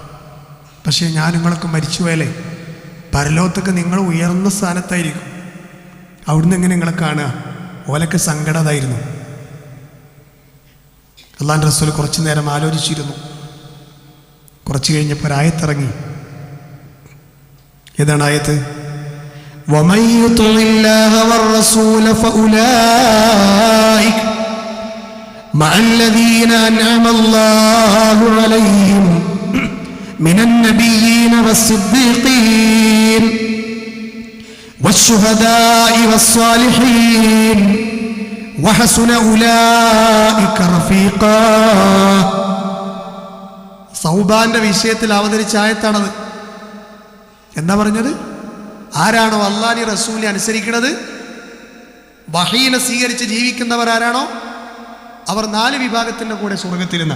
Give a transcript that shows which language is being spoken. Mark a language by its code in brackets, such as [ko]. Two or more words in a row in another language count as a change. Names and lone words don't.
[ml] പക്ഷേ ഞാൻ നിങ്ങളൊക്കെ മരിച്ചുപോയാലേ പരലോകത്തൊക്കെ നിങ്ങൾ ഉയർന്ന സ്ഥാനത്തായിരിക്കും. അവിടുന്ന് എങ്ങനെ നിങ്ങളെ കാണുക? ഓലൊക്കെ സങ്കടമായിരുന്നു. അല്ലാഹുവിന്റെ റസൂൽ കുറച്ചു നേരം ആലോചിച്ചിരുന്നു. കുറച്ച് കഴിഞ്ഞപ്പോൾ ഒരായത്തിറങ്ങി. ഏതാണ് ആയത്ത്? [ar] وَمَن يُطِعِ اللَّهَ وَالرَّسُولَ فَأُولَٰئِكَ مَعَ الَّذِينَ أَنْعَمَ اللَّهُ عَلَيْهِمْ مِنَ النَّبِيِّينَ وَالصِّدِّيقِينَ وَالشُّهَدَاءِ وَالصَّالِحِينَ وَحَسُنَ أُولَٰئِكَ رَفِيقًا. [ml] സൗബാന്റെ വിഷയത്തിൽ അവതരിച്ച ആയത്താണത്. എന്താ പറഞ്ഞത്? ആരാണോ അല്ലാഹുവിനെ റസൂലിനെ അനുസരിക്കുന്നത്, വഹീനെ സ്വീകരിച്ച് ജീവിക്കുന്നവർ ആരാണോ, അവർ 4 വിഭാഗത്തിൻ്റെ കൂടെ സ്വർഗത്തിലെന്നാണ്.